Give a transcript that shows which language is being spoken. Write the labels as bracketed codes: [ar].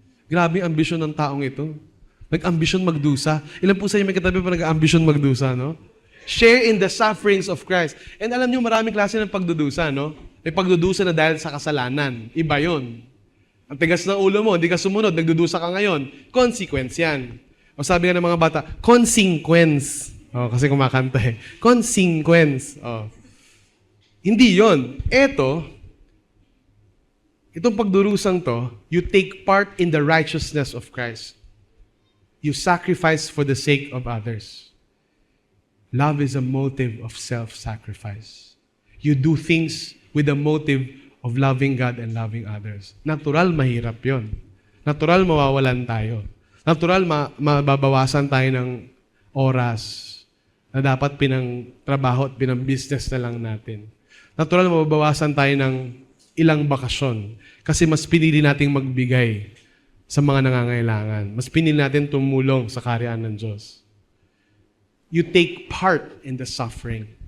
[tl] Grabe ang ambisyon ng taong ito. Nag-ambisyon magdusa. Ilan po sa inyo may katabi pa nag-ambisyon magdusa, no? [en] Share in the sufferings of Christ. [tl] And alam niyo, maraming klase ng pagdudusa, no? May pagdudusa na dahil sa kasalanan. Iba yon. Ang tigas ng ulo mo, hindi ka sumunod, nagdudusa ka ngayon. Consequence yan. O sabi nga ng mga bata, consequence. O, kasi kumakanta Consequence. O. Hindi yon. Itong pagdurusang to, [en] you take part in the righteousness of Christ. You sacrifice for the sake of others. Love is a motive of self-sacrifice. You do things with the motive of loving God and loving others. [tl] Natural, mahirap yon. Natural, mawawalan tayo. Natural, mababawasan tayo ng oras na dapat pinang-trabaho at pinang-business na lang natin. Natural, mababawasan tayo ng ilang bakasyon kasi mas pinili nating magbigay sa mga nangangailangan. Mas pinili natin tumulong sa karyaan ng Diyos. [en] You take part in the suffering.